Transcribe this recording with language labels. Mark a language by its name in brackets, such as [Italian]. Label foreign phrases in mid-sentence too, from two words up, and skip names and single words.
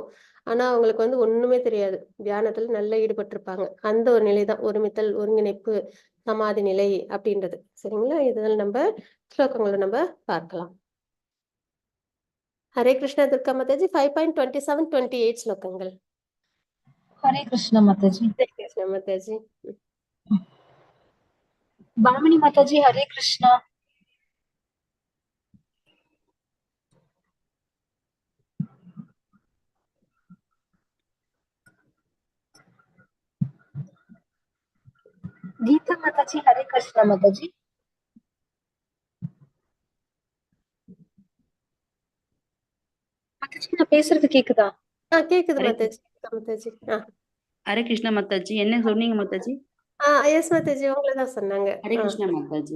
[Tamil] ஆனா அவங்களுக்கு வந்து ஒண்ணுமே தெரியாது, தியானத்துல நல்லா ஈடுபட்டிருப்பாங்க. அந்த ஒரு நிலைதான் ஒருமித்தல், ஒருங்கிணைப்பு, சமாதி நிலை அப்படின்றது. சரிங்களா? இதெல்லாம் நம்ம ஸ்லோகங்களை நம்ம பார்க்கலாம். ஹரே கிருஷ்ணா துர்கா மாதாஜி. 5.27, 28 ஸ்லோகங்கள். [Hindi] हरे कृष्ण माताजी. [Tamil] ஹரே கிருஷ்ணா மாதாஜி. [Hindi] बामिनी माताजी हरे कृष्णा. गीता माताजी हरे कृष्णा माताजी. [Tamil] மாதாஜி நான் பேசுறது கேக்குதா? கேக்குது ஹரே மாதாஜி. மாதாஜி ஹரே கிருஷ்ணா மாதாஜி. என்ன சொன்னீங்க மாதாஜி? எஸ் மாதாஜி, உங்களை தான் சொன்னாங்க. ஹரே கிருஷ்ணா மாதாஜி.